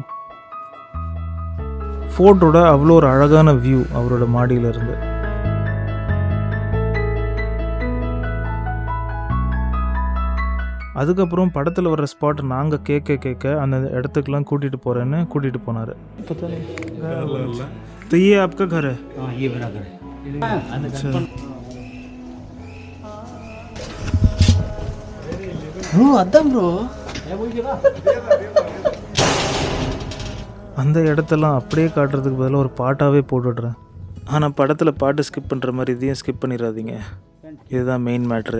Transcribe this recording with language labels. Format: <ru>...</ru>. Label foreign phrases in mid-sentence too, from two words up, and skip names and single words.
<ta>ஃபோர்ட்டோட அவ்வளோ ஒரு அழகான வியூ அவரோட மாடியிலிருந்து. அதுக்கப்புறம் படத்தில் வர்ற ஸ்பாட் நாங்கள் கேட்க அந்த இடத்துக்கெலாம் கூட்டிகிட்டு போகிறேன்னு கூட்டிகிட்டு போனார்.</ta> <hi>तो ये आपका घर है? हाँ ये मेरा घर है. ब्रो अदम ब्रो</hi> <ta>அந்த இடத்தெல்லாம் அப்படியே காட்டுறதுக்கு பதிலாக ஒரு பாட்டாகவே போட்டுடுறேன். ஆனால் படத்தில் பாட்டு ஸ்கிப் பண்ணுற மாதிரி இதையும் ஸ்கிப் பண்ணிடாதீங்க.</ta> <en>இதுதான் main matter.</en>